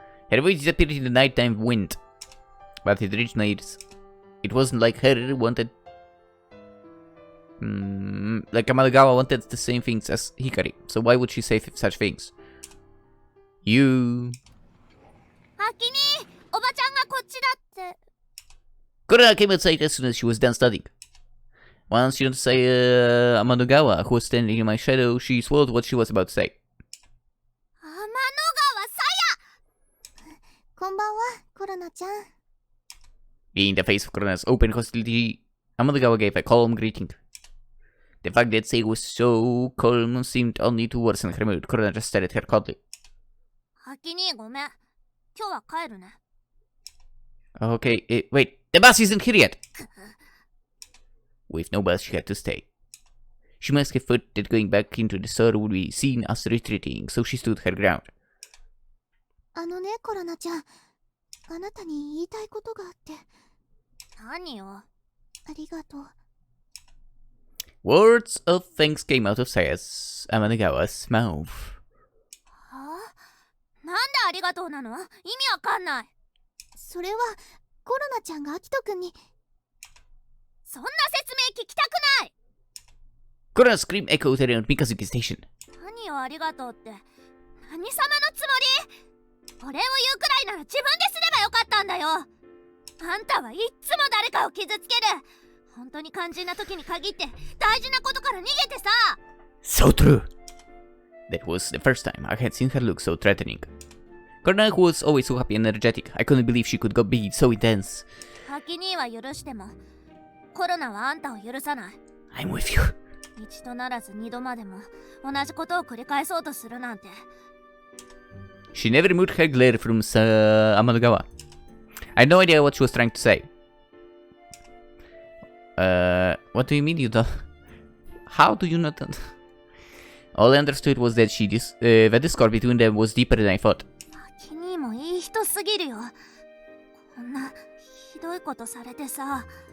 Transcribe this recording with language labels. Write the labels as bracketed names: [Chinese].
[English] Her voice disappeared in the nighttime wind, but it reached my ears. It wasn't like her wanted... like Amalegawa wanted the same things as Hikari, so why would she say such things? You... [Japanese] あきに、おばちゃんがこっちだって。 [English] Korona came outside as soon as she was done studying. Once she noticed Amanogawa, who was standing in my shadow, she swallowed what she was about to say. [Japanese] 天の川さや。こんばんは、コロナちゃん。 [English] In the face of Korona's open hostility, Amanogawa gave a calm greeting. The fact that Sei was so calm seemed only to worsen her mood. Korona just stared at her coldly. [Japanese] あきに、ごめん。今日は帰るね。 [English] Okay, wait, the bus isn't here yet! With no bus, she had to stay. She must have thought that going back into the store would be seen as retreating, so she stood her ground. [Japanese] あのね、コロナちゃん。あなたに言いたいことがあって。何よ。ありがとう。 [English] Words of thanks came out of Amanogawa's mouth. [Japanese] はあ？なんでありがとうなの？意味わかんない。それは、コロナちゃんがアキトくんに。そんな説明聞きたくない。 [English] Korona's scream echoed around Mikazuki Station. [Japanese] 何よありがとうって。何様のつもり？お礼を言うくらいなら自分ですればよかったんだよ。あんたはいっつも誰かを傷つける。本当に肝心な時に限って大事なことから逃げてさ。 [English] So true. That was the first time I had seen her look so threatening. Korona was always so happy and energetic. I couldn't believe she could be so intense. [Japanese] ハキ兄は許しても、コロナはあんたを許さない。 [English] I'm with you. [Japanese] 一度ならず二度までも同じことを繰り返そうとするなんて。 [English] She never moved her glare from Amanogawa. I had no idea what she was trying to say. What do you mean you don't? How do you not? All I understood was that the discord between them was deeper than I thought. [Japanese] 君もいい人すぎるよ。こんなひどいことされてさ。